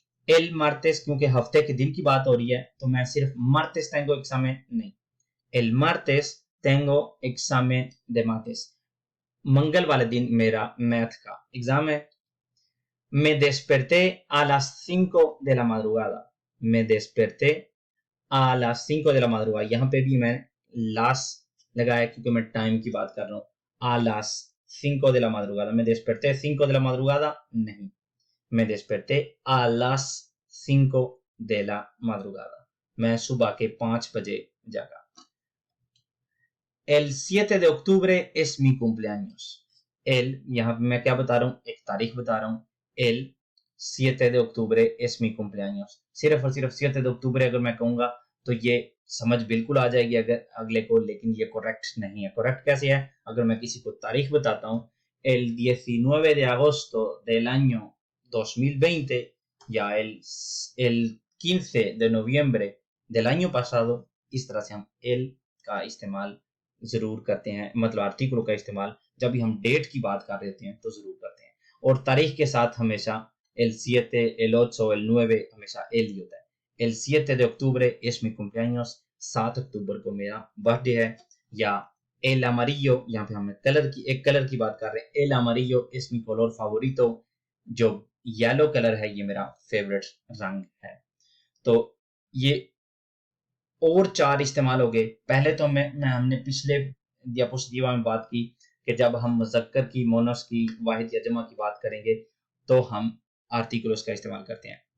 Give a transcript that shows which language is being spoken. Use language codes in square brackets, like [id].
[es] एल मार्टेस, [hi] क्योंकि हफ्ते के दिन की बात हो रही है तो मैं सिर्फ [es] मार्टेस टेंगो examen [hi] नहीं, [es] एल मार्टेस टेंगो examen de mates, [hi] मंगल वाले दिन मेरा मैथ का एग्जाम है। [es] Me desperté a las 5 de la madrugada। Me desperté a las 5 de la madrugada, [hi] यहाँ पे भी मैं [es] las [hi] लगाया क्योंकि मैं टाइम की बात कर रहा हूँ। [es] A las 5 de la madrugada, me desperté 5 de la madrugada [hi] नहीं, [es] me desperté a las 5 de la madrugada, [hi] मैं सुबह के 5 बजे जागा। [es] El 7 de octubre es mi cumpleaños। el, [hi] यहाँ पे मैं क्या बता रहा हूँ, एक तारीख बता रहा हूँ। [es] el 7 de octubre es mi cumpleaños, [hi] सिर्फ और सिर्फ [es] 7 de octubre [hi] अगर मैं कहूंगा तो ये समझ बिल्कुल आ जाएगी अगर अगले को, लेकिन ये करेक्ट नहीं है। करेक्ट कैसे है, अगर मैं किसी को तारीख बताता हूँ [es] el 19 de agosto del año 2020 [hi] या [es] el 15 de noviembre del año pasado, [hi] इस तरह से हम [es] el [hi] का इस्तेमाल जरूर करते हैं, मतलब आर्टिकल का इस्तेमाल जब भी हम डेट की बात कर रहे हैं तो जरूर करते हैं। और तारीख के साथ हमेशा [es] el 7, el 8, el 9 [hi] हमेशा [es] el [hi] ही होता है। [es] el 7 de octubre es mi cumpleaños, [hi] 7 अक्टूबर को मेरा बर्थडे है। या [es] el amarillo, [hi] यहाँ पे हम एक कलर की बात कर रहे हैं, [es] el amarillo es mi color favorito, [hi] जो येलो कलर है ये मेरा फेवरेट रंग है। तो ये और 4 इस्तेमाल हो गए। पहले तो हमने पिछले दियापोस्टिवा में बात की कि जब हम मुज़क्कर की, मोनस की, वाहिद या जमा की बात करेंगे तो हम आर्टिकल्स का इस्तेमाल करते हैं।